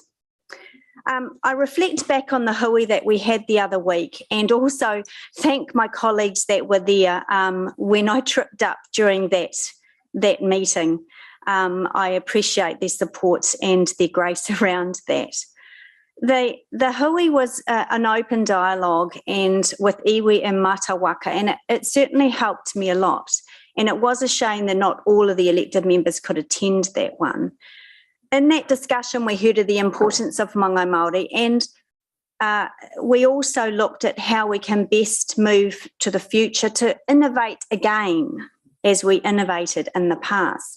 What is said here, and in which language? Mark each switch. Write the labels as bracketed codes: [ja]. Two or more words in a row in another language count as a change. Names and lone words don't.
[en] I reflect back on the hui that we had the other week, and also thank my colleagues that were there when I tripped up during that meeting. I appreciate their support and their grace around that. The hui was an open dialogue and with iwi and [mi] mata waka, [en] and it certainly helped me a lot. And it was a shame that not all of the elected members could attend that one. In that discussion, we heard of the importance of Mangai Maori, and we also looked at how we can best move to the future to innovate again as we innovated in the past.